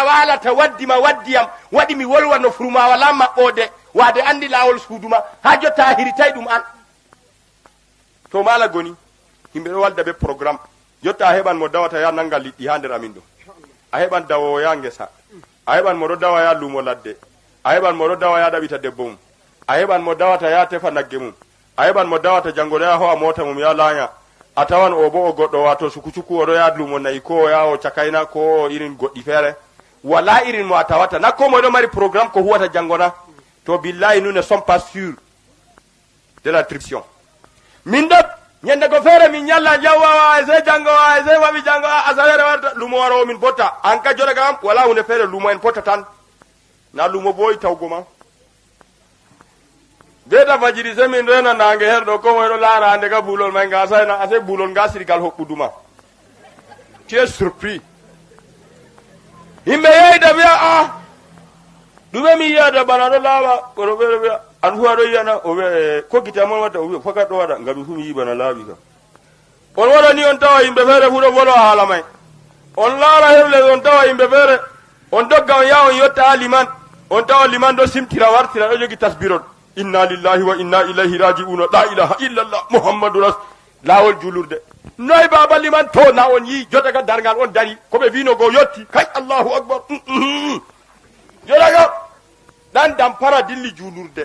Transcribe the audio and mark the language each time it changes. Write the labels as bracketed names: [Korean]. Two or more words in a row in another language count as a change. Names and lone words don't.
[Fula] walata waddima waddiyam waɗi mi wolwa no furuma wala maɓɓode waade andi lawol suuduma ha jotta a hiritayi ɗum an to Mala Goni yimɓe ɗo walda ɓe programme jotta a heɓan mo dawata ya nanga liɗɗi ha nder amin ɗo a heɓan dawowo ya ngesa a heɓan mo ɗo dawa ya lumo ladde a heɓan mo ɗo dawa ya ɗaɓita debbo mum a heɓan mo dawata ya tefa nagge mum a heɓan mo dawata janggo ya ho'a mota mum ya laanya a tawan o bo o goɗɗo wato suku oɗo yaha lumo nayi ko o yaha o cakayna ko o irin goɗɗi feere wala irin mo a tawata na ko moy ɗo mari programme ko huwata jangona to billahi [French] nous ne sommes pas sûrs de la tription [Fula] min ɗo ñande ko feere min ñalla jawwawa ese jangowa ese waɓi jangowa asawere warta lumo waro min botta an ka joɗa kam wala hunde feere lumo en potta tan na lumo boyi tawgo ma beta fajiri se min rena nange herɗo ko moyɗo laara ande ka buulol may nga sayna ase buulol nga sirgal hoɓɓuduma [French] tu es surpris [Fula] yimɓe yeyda wiya a ɗume mi yiyata bana ɗo laaɓa kono ɓeɗo wiya an fu aɗo yiyana o wiya ko gite amon watta o wiya fakat ɗo waɗa ngam mi fu mi yi bana laaɓi kam on waɗa ni on tawa yimɓe feere fu ɗo volo haala may on laara heble on tawa yimɓe feere on dogga on yaha on yotta ha liman on tawa liman ɗo simtira wartira ɗo jogi tasbirol [Arabic] إنا لله وإنا إليه راجعون لا إله إلا الله محمد [Fula] ras lawol julurde noy baba liman to na on yi jotaga dargal on dari koɓe wino go yotti kay [Arabic] الله أكبر [Fula] jotaga ɗan dampara dilli julurde